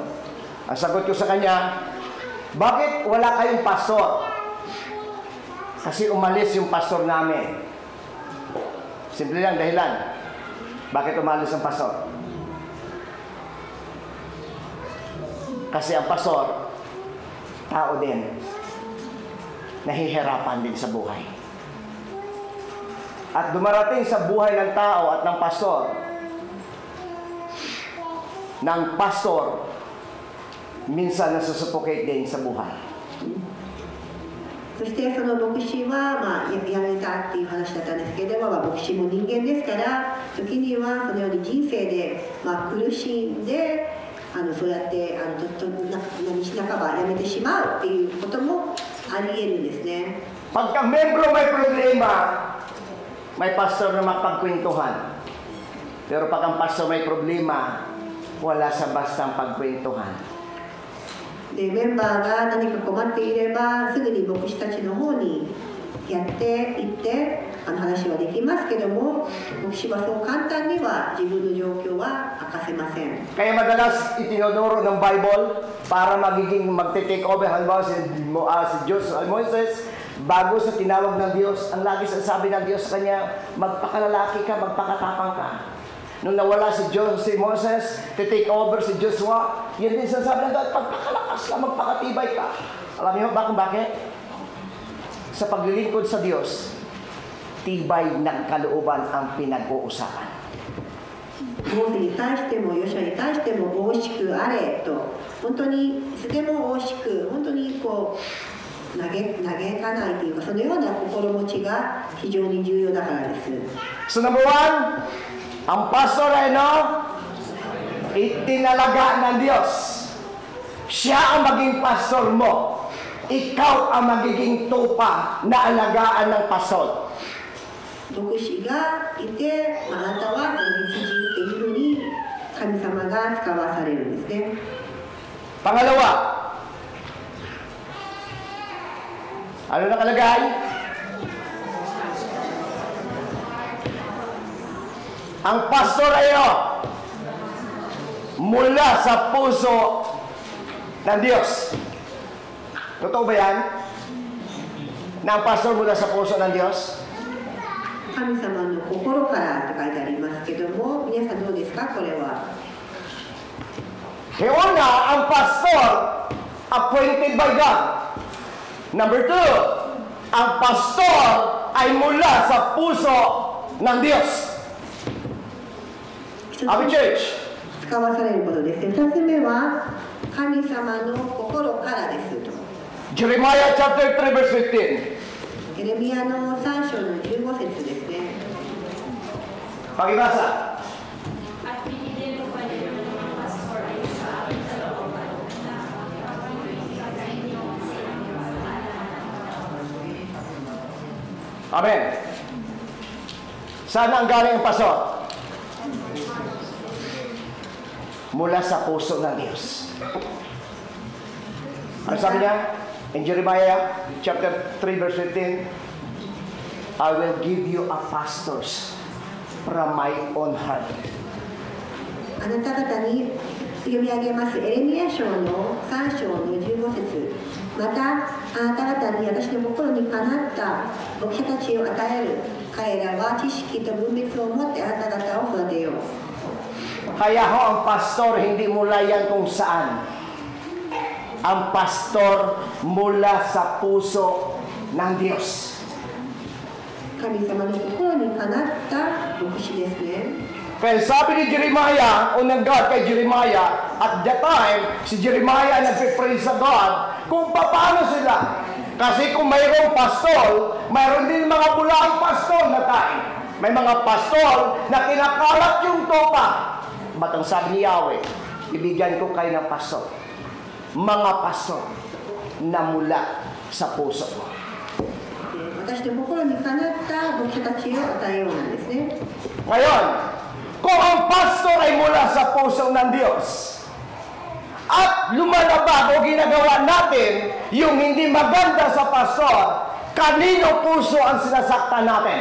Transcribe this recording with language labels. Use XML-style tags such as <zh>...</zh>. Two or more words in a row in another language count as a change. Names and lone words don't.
<tl>Ang sagot ko sa kanya, bakit wala kayong pastor? Kasi umalis yung pastor namin. Simple lang dahilan. Bakit umalis ang pastor? Kasi ang pastor, tao din. Nahihirapan din sa buhay. At dumarating sa buhay ng tao at ng pastor, minsan nasusuffocate din sa buhay.</tl> <ja>そしてその牧師は、辞めたっていう話だったんですけれども、牧師も人間ですから、時にはそのように人生で、苦しんでそうやって何し半ば辞めてしまうっていうこともあり得るんですね。</ja> <tl>Pagka membro may problema, may pastor na mapagkwentuhan. Pero pag ang pastor may problema, wala sa bastang pagkwentuhan.</tl> <ja>でメンバーが何か困っていればすぐに牧師たちの方にやっていって話はできますけども、牧師はそう簡単には自分の状況は明かせません。</ja> <tl>Kaya madalas itinuturo ng Bible para magte-take over. Halimbawa si Moses, bago sa tinawag ng Diyos, ang lagi sasabi ng Diyos sa kanya, magpakalalaki ka, magpakatapang ka. Nung nawala si Moses,</tl> <en>take over</en> <tl>si Joshua, yun din sasabi ng God, magpakalakas ka, magpakatibay ka. Alam niyo bakit? sa paglilingkod sa Diyos, tibay ng kalooban ang pinag-uusapan.</tl> <ja>モーセに対してもヨシュアに対しても大しくあれと、本当にいつでも大しく、本当にこう嘆かないというか、そのような心持ちが非常に重要だからです。</ja> <en>So number one,</en> <tl>ang pastor ay itinalaga ng Diyos. Siya ang maging pastor mo. Ikaw ang magiging tupa na alagaan ng pastor.</tl> <ja>牧師がいて、あなたは羊っていうふうに神様が使わされるんですね。</ja> <tl>Pangalawa, ano nakalagay? Ang pastor ay mula sa puso ng Diyos. Totoo ba yan? Na ang pastor mula sa puso ng Diyos?</tl> <ja>神様の心からって書いてありますけども、皆さんどうですか、これは。</ja> <tl>Una, ang pastor</tl> <en>appointed by God. Number two,</en> <tl>ang pastor ay mula sa puso ng Diyos.</tl> <ja>一つ</ja> <en>Amen, church.</en> <ja>使わされることですね。2つ目は神様の心からですと。</ja> <en>Jeremiah chapter 3 verse 15.</en> <ja>エレミヤの3章の15節ですね。</ja> <tl>Pakibasa. At pinili mo pa rin ng mga pastor ay sa aking kalooban na makapagpapalagay sa inyo silang Amen. Saan ang galing ang pastor? Mula sa puso ng Diyos. Ano sabi niya?</tl> <en>In Jeremiah chapter 3 verse 15, I will give you a pastors from my own heart.</en> <ja>あなた方に読み上げますエレミヤ書の3章の15節。またあなた方に私の心にかなった牧者たちを与える。彼らは知識と分別を持ってあなた方を育てよう。</ja> <tl>Kaya ho ang pastor hindi mula yan kung saan. Ang pastor mula sa puso ng Diyos.</tl> <ja>神様の心にかなった牧師ですね。</ja> <tl>Kaya sabi ni Jeremiah, unang God kay Jeremiah,</tl> <en>at that time,</en> <tl>si Jeremiah nagpipray sa God kung paano sila. Kasi kung mayroong pastor, mayroon din mga bulaang pastor na tayo. May mga pastor na kinakalat yung tupa. Ba't ang sabi ni Yahweh, ibigyan ko kayo ng pastor. Mga pastor na mula sa puso mo.</tl> <ja>私の心にかなった牧者たちを与えようなんですね。</ja> <tl>Ngayon, kung ang pastor ay mula sa puso ng Diyos, at lumalabag o ginagawa natin yung hindi maganda sa pastor, kanino puso ang sinasaktan natin?</tl>